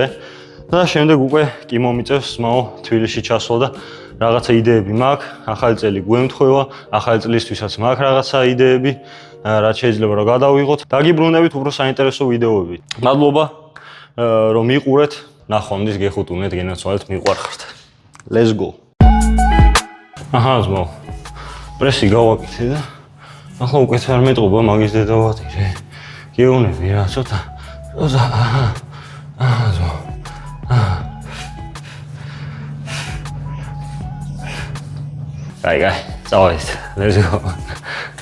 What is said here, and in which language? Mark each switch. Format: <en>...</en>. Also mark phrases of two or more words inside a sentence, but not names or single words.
<ka>და შემდეგ უკვე კი მომიწევს მაო თბილისში ჩასვლა და რაღაცა იდეები მაქვს, ახალი წელი გვემთხვევა, ახალი წლისთვისაც მაქვს რაღაცა იდეები, რაც შეიძლება რომ გადავიღოთ. დაგიბრუნდებით უფრო საინტერესო ვიდეოები. მადლობა რომ მიყურეთ, ნახვამდის გეხუტუნეთ, გენაცვალეთ, მიყვარხართ.</ka> <en>Let's go.</en> <ka>აჰა, ზმო. პრესი გავაკეთე და ახლა უკვე არ მეტყობა მაგის დედავატირე. გეუნები რა, ცოტა. აჰა, ზმო.</ka> <en>Guy, let's go.</en>